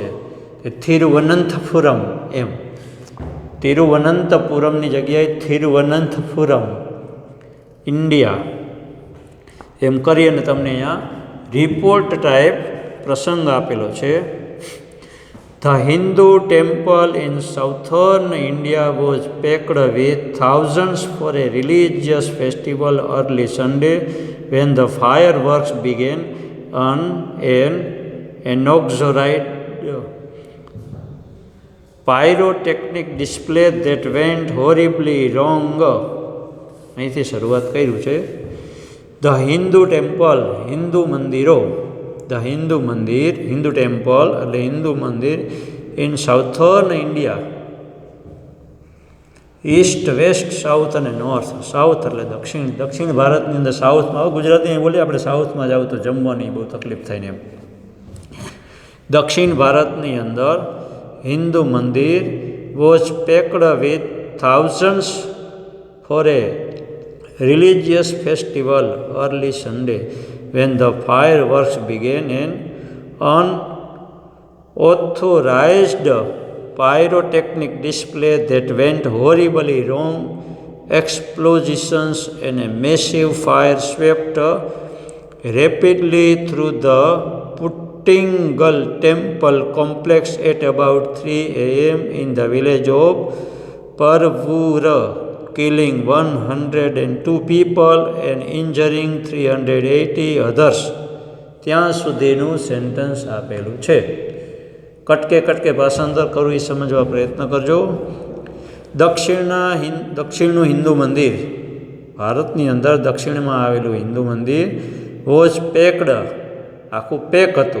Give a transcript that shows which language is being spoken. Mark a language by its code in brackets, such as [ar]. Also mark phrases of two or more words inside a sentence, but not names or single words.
[gu] તિરુવનંતપુરમ એમ, તિરુવનંતપુરમની જગ્યાએ તિરુવનંતપુરમ, ઇન્ડિયા એમ કરી અને તમને અહીંયા [en] report type [gu] પ્રસંગ આપેલો છે. [en] The Hindu temple in southern India was packed with thousands for a religious festival early Sunday when the fireworks began on an inaugural pyrotechnic display that went horribly wrong. [gu] અહીંથી શરૂઆત કર્યું છે. [en] the Hindu temple, [gu] હિન્દુ મંદિરો, ધ હિન્દુ મંદિર, [en] Hindu temple [gu] એટલે હિન્દુ મંદિર, [en] in southern India, East, West, South [gu] અને નોર્થ. સાઉથ એટલે દક્ષિણ, દક્ષિણ ભારતની અંદર સાઉથમાં, હવે ગુજરાતી બોલીએ આપણે સાઉથમાં જાવ તો જમવાની બહુ તકલીફ થાય ને એમ. દક્ષિણ ભારતની અંદર હિન્દુ મંદિર [en] was packed with thousands for a religious festival early Sunday when the fireworks began. An unauthorized pyrotechnic display that went horribly wrong, explosions and a massive fire swept rapidly through the Puttingal temple complex at about 3 AM in the village of Parvura, killing 102 people and injuring 380 others. [gu] ત્યાં સુધીનું સેન્ટન્સ આપેલું છે. કટકે ભાષાંતર કરવું એ સમજવા પ્રયત્ન કરજો. દક્ષિણનું હિન્દુ મંદિર, ભારતની અંદર દક્ષિણમાં આવેલું હિન્દુ મંદિર, [en] was packed, [gu] આખું પેક હતું.